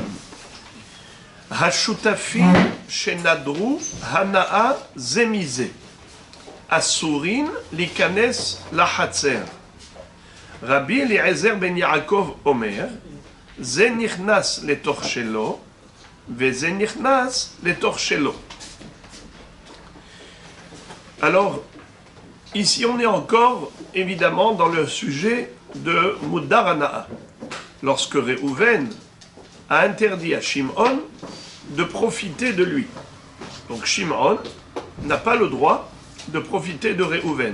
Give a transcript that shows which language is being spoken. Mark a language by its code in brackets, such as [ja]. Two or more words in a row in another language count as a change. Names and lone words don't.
[he] השותפים שנדרו הנאה זה מזה אסורין ליכנס לחצר. רבי אליעזר בן יעקב אומר זה נכנס לתוך שלו וזה נכנס לתוך שלו. [fr] Alors, ici on est encore, évidemment, dans le sujet de [he] מודר הנאה. [fr] Lorsque Réhouven a interdit à Shimon de profiter de lui. Donc Shimon n'a pas le droit de profiter de Réhouven.